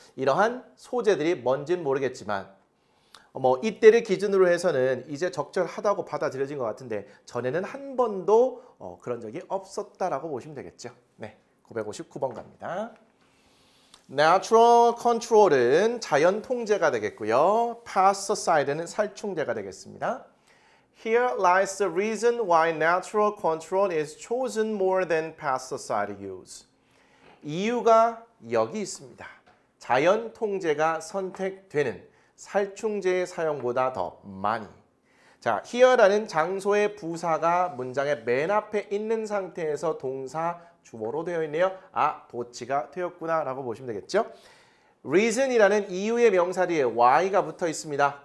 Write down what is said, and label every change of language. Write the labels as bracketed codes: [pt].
[ko] 이러한 소재들이 뭔지는 모르겠지만 이때를 기준으로 해서는 이제 적절하다고 받아들여진 것 같은데 전에는 한 번도 그런 적이 없었다라고 보시면 되겠죠. 네, 959번 갑니다. Natural control은 자연 통제가 되겠고요. Pesticide는 살충제가 되겠습니다. [en] Here lies the reason why natural control is chosen more than pesticide use. [ko] 이유가 여기 있습니다. 자연 통제가 선택되는 살충제의 사용보다 더 많이. 자, here라는 장소의 부사가 문장의 맨 앞에 있는 상태에서 동사 주어로 되어 있네요. 도치가 되었구나 라고 보시면 되겠죠. reason이라는 이유의 명사 뒤에 y가 붙어 있습니다.